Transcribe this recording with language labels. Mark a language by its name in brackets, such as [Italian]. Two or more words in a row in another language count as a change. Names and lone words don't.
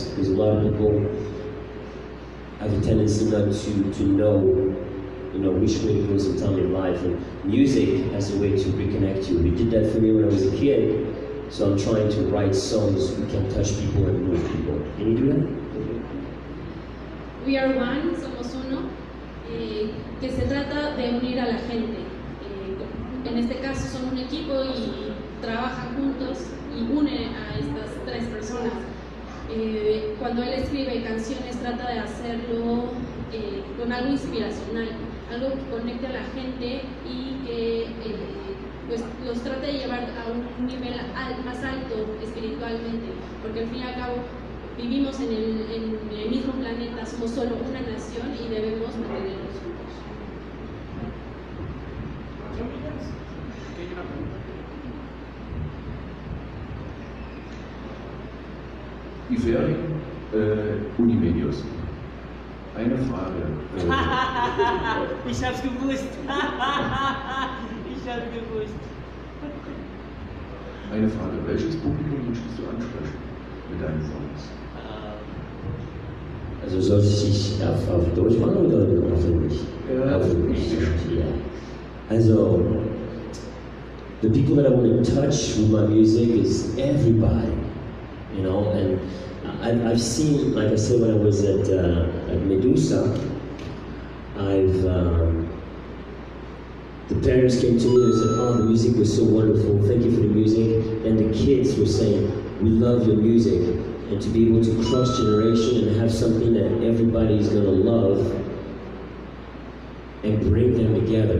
[English] Because a lot of people have a tendency not to know which way it goes in time in life, and music as a way to reconnect you. He did that for me when I was a kid, so I'm trying to write songs that can touch people and move people. Can you do that? We are one, [Spanish] somos uno, que se trata de unir a la gente. En este caso son un equipo y trabajan juntos y une a estas tres personas. Cuando él escribe canciones trata de hacerlo con algo inspiracional, algo que conecte a la gente y que pues los trate de llevar a un nivel más alto espiritualmente, porque al fin y al cabo vivimos en el mismo planeta, somos solo una nación y debemos mantenernos juntos. Iferi, Unimedios. [German] Eine Frage. Ich hab's gewusst. Ich hab's gewusst. Eine Frage. Welches Publikum möchtest du ansprechen mit deinen Songs? Also soll ich auf Deutsch machen oder auf Englisch? Auf Englisch. [English] Yeah. Also, the people that I want to touch with my music is everybody, and I've seen, like I said, when I was at Medusa, the parents came to me and said, "Oh, the music was so wonderful, thank you for the music," and the kids were saying, "We love your music," and to be able to cross generation and have something that everybody's gonna love and bring them together.